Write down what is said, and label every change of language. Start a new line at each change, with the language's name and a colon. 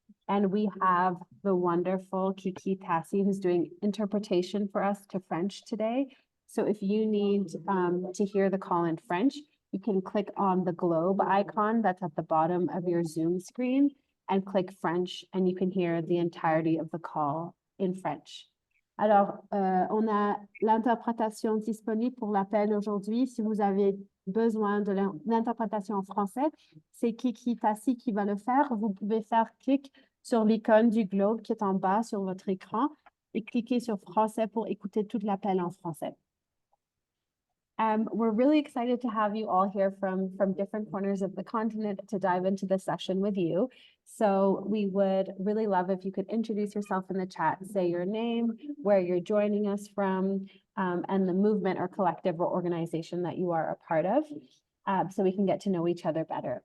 English: And we have the wonderful Kiki Tassi, who's doing interpretation for us to French today. So if you need to hear the call in French, you can click on the globe icon that's at the bottom of your Zoom screen and click French, and you can hear the entirety of the call in French.
French: Alors, on a l'interprétation disponible pour l'appel aujourd'hui. Si vous avez besoin de l'interprétation en français, c'est Kiki Tassi qui va le faire. Vous pouvez faire clic sur l'icône du globe qui est en bas sur votre écran et cliquer sur français pour écouter tout l'appel en français.
English: We're really excited to have you all here from different corners of the continent to dive into this session with you. So we would really love if you could introduce yourself in the chat, say your name, where you're joining us from, and the movement or collective or organization that you are a part of, so we can get to know each other better.